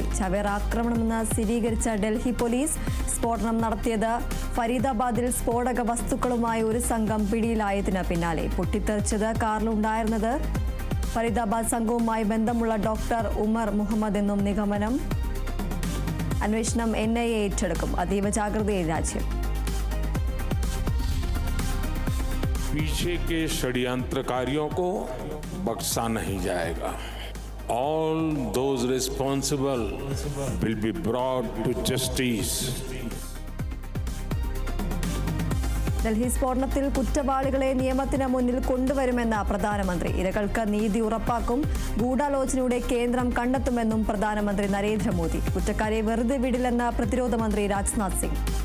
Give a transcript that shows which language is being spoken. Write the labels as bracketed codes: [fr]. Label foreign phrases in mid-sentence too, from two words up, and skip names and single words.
[ml] ചവേർ ആക്രമണമെന്ന് സ്ഥിരീകരിച്ച ഡൽഹി പോലീസ്. സ്ഫോടനം നടത്തിയത് ഫരീദാബാദിൽ സ്ഫോടക വസ്തുക്കളുമായി ഒരു സംഘം പിടിയിലായതിന് പിന്നാലെ. പൊട്ടിത്തെറിച്ചത് കാറിലുണ്ടായിരുന്നത് ഫരീദാബാദ് സംഘവുമായി ബന്ധമുള്ള ഡോക്ടർ ഉമർ മുഹമ്മദ് എന്നും നിഗമനം. അന്വേഷണം NIA ഏറ്റെടുക്കും. അതീവ ജാഗ്രതയിൽ രാജ്യം. [hi] पीछे के षड्यंत्रकारियों को बख्शा नहीं जाएगा. [en] All those responsible will be brought to justice. [ml] ഡൽഹി സ്ഫോടനത്തിൽ കുറ്റവാളികളെ നിയമത്തിന് മുന്നിൽ കൊണ്ടുവരുമെന്ന് പ്രധാനമന്ത്രി. ഇരകൾക്ക് നീതി ഉറപ്പാക്കും. ഗൂഢാലോചനയുടെ കേന്ദ്രം കണ്ടെത്തുമെന്നും പ്രധാനമന്ത്രി നരേന്ദ്രമോദി. കുറ്റക്കാരെ വെറുതെ വിടില്ലെന്ന് പ്രതിരോധ മന്ത്രി രാജ്നാഥ് സിംഗ്.